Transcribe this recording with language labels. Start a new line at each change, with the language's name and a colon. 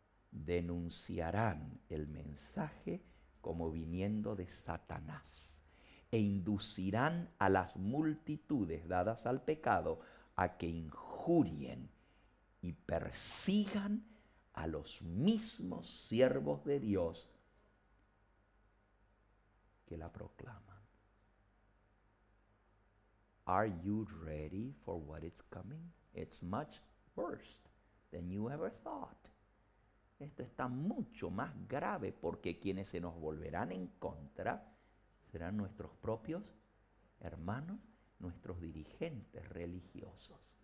Spanish: Denunciarán el mensaje como viniendo de Satanás e inducirán a las multitudes dadas al pecado a que injurien y persigan a los mismos siervos de Dios que la proclaman.
English: Are you ready for what is coming? It's much worse than you ever thought.
Spanish: Esto está mucho más grave porque quienes se nos volverán en contra serán nuestros propios hermanos, nuestros dirigentes religiosos.